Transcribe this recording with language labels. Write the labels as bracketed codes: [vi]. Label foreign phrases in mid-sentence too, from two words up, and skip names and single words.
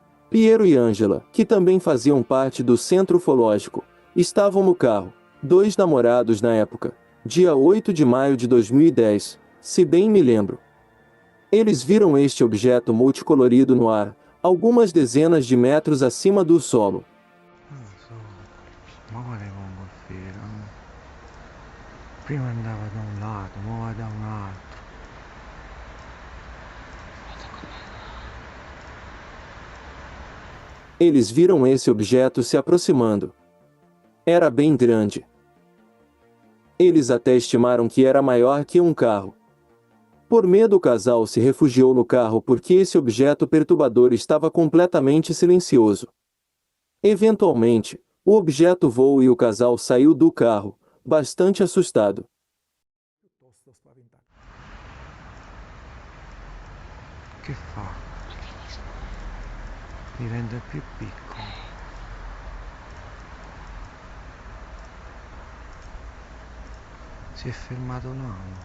[pt] Piero e Angela, que também faziam parte do centro ufológico, estavam no carro, 2 namorados na época, dia 8 de maio de 2010, se bem me lembro. Eles viram este objeto multicolorido no ar, algumas dezenas de metros acima do solo. [it] Prima andava da un lato, ora da un altro. [pt] Eles viram esse objeto se aproximando. Era bem grande. Eles até estimaram que era maior que um carro. Por medo, o casal se refugiou no carro porque esse objeto perturbador estava completamente silencioso. Eventualmente, o objeto voou e o casal saiu do carro, bastante assustado. [it] Che fa? Mi rende più piccolo. Si è fermato un anno.